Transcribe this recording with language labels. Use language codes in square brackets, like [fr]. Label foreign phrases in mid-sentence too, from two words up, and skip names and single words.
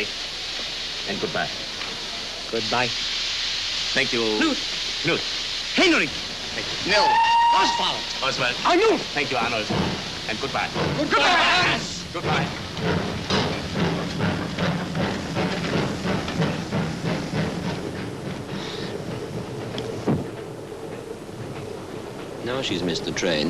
[en] And goodbye. Goodbye. Thank you. Knut. Knut. Henry. No. Oswald. Oswald. Arnold. Thank you, Arnold. And goodbye. Goodbye. Goodbye. Now she's missed the train.